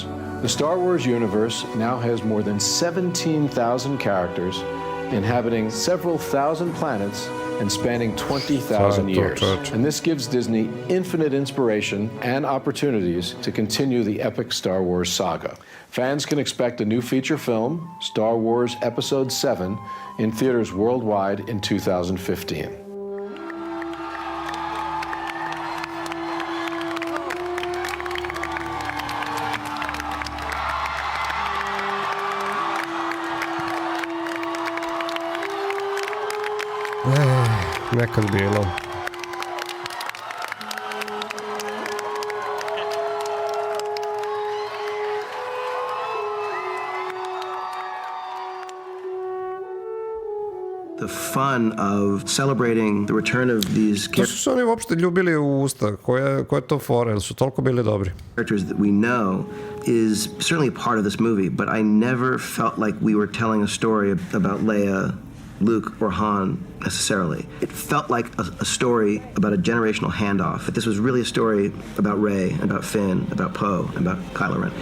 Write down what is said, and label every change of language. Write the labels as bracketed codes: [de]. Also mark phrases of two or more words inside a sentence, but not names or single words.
[en] The Star Wars universe now has more than 17,000 characters, inhabiting several thousand planets and spanning 20,000 years. And this gives Disney infinite inspiration and opportunities to continue the epic Star Wars saga. Fans can expect a new feature film, Star Wars Episode 7, in theaters worldwide in 2015. [sr] Nekad bilo. [en] The fun of celebrating the return of these [sr] To su se oni uopšte ljubili u usta. Koje to fore, jer su toliko bili dobri. [en] Characters that we know is certainly a part of this movie, but I never felt like we were telling a story about Leia, Luke, or Han necessarily. It felt like a story about a generational handoff. But this was really a story about Rey, about Finn, about Poe, and about Kylo Ren.